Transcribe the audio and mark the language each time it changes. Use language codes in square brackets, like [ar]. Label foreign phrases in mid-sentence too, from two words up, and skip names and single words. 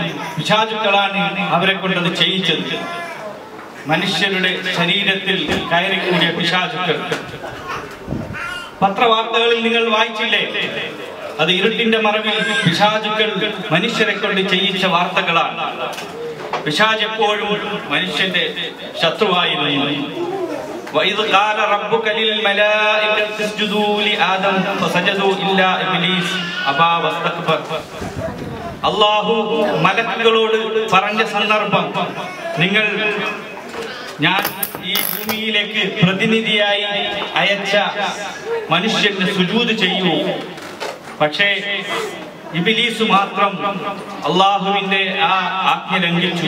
[ml] പിശാചുക്കളാണ് അവരെ കൊണ്ടത് ചെയ്യിച്ചത്. മനുഷ്യരുടെ ശരീരത്തിൽ കയറിക്കൂടിയ പിശാചുക്കൾ. പത്രവാർത്തകളിൽ നിങ്ങൾ വായിച്ചില്ലേ? അത് ഇരുട്ടിന്റെ മറവിൽ പിശാചുക്കൾ മനുഷ്യരെ കൊണ്ട് ചെയ്യിച്ച വാർത്തകളാണ്. പിശാച് എപ്പോഴും മനുഷ്യന്റെ ശത്രുവായിരുന്നു. [ar] وَإِذْ قَالَ رَبُّكَ لِلْمَلَائِكَةِ اسْجُدُوا لِآدَمَ فَسَجَدُوا إِلَّا إِبْلِيسَ أَبَى وَاسْتَكْبَرَ. [ml] അല്ലാഹു മലക്കുകളോട് പറഞ്ഞ സന്ദർഭം, ഞാൻ ഈ ഭൂമിയിലേക്ക് പ്രതിനിധിയായി അയച്ച മനുഷ്യന് സുജൂദ് ചെയ്യൂ. പക്ഷേ ഇബ്ലീസ് മാത്രം അല്ലാഹുവിന്റെ ആ ആജ്ഞ ലംഘിച്ചു.